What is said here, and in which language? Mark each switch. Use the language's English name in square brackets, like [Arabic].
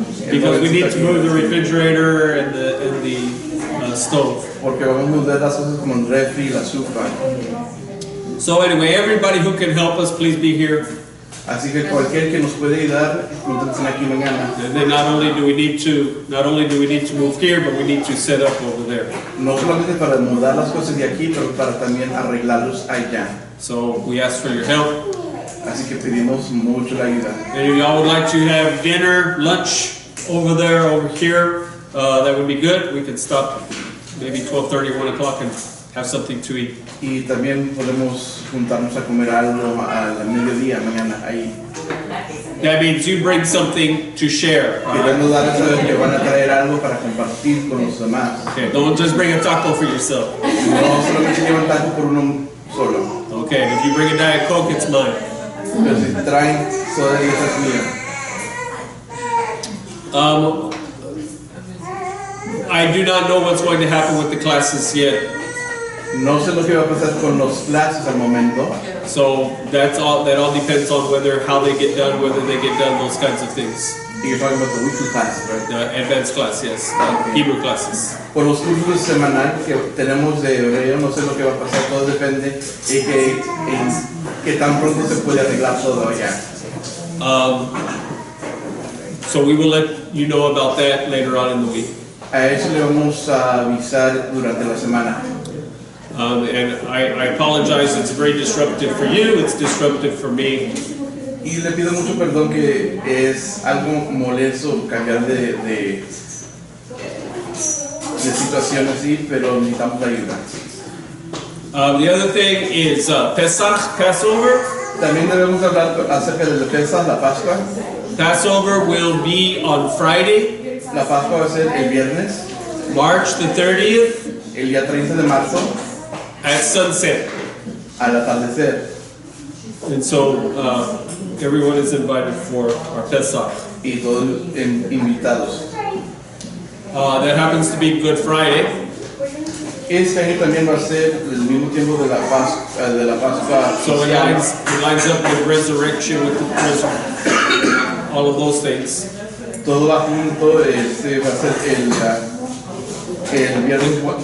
[English] Because we need to move the refrigerator and the stove. [Spanish] Porque vamos a mudar las cosas como el refri y la estufa. [English] So anyway, everybody who can help us, please be here. [Spanish] Así que cualquier que nos pueda ayudar, júntense aquí mañana. [English] And then not only do we need to move here, but we need to set up over there. [Spanish] No solamente para mudar las cosas de aquí, pero para también arreglarlos allá. [English] So we ask for your help. [Spanish] Así que pedimos mucho la ayuda. [English] And if y'all would like to have dinner, lunch over there, over here, that would be good. We can stop maybe 12:30, 1 o'clock and have something to eat. [Spanish] Y también podemos juntarnos a comer algo al mediodía mañana ahí. [English] That means you bring something to share. [Spanish] Queremos darles a saber que van a traer algo para compartir con los demás. [English] Okay, don't just bring a taco for yourself. [Spanish] No solamente llevan taco por uno solo. [English] Okay, if you bring a Diet Coke, it's mine. [Spanish] Pero si traen soda y esa es mía. [English] I do not know what's going to happen with the classes yet. [Spanish] No sé lo que va a pasar con los clases al momento. [English] So that all depends on how they get done, whether they get done, those kinds of things. You're talking about the weekly classes, right? The advanced class, yes, Hebrew classes. [Spanish] Por los cursos semanal que tenemos de hebreo, no sé lo que va a pasar, todo depende de que tan pronto se puede arreglar todo allá. [English] So we will let you know about that later on in the week. [Spanish] A eso le vamos a avisar durante la semana. [English] And I apologize, it's very disruptive for you, it's disruptive for me. [Spanish] Y le pido mucho perdón que es algo molesto cambiar de situación así, pero necesitamos la ayuda. [English] The other thing is Passover. [Spanish] También debemos hablar acerca de la Pesach, la Pascua. [English] Passover will be on Friday, [Spanish] La Pascua va a ser el viernes, [English] March the 30th, [Spanish] el día 30 de marzo, [English] at sunset. [Spanish] al atardecer. [English] And so everyone is invited for our Pesach. [Spanish] Y todos invitados. [English] That happens to be Good Friday. [Spanish] Este año también va a ser el mismo tiempo de la Pascua. [English] So it lines up with resurrection, with the all of those things. [Spanish] Todo va junto, este va a ser el viernes.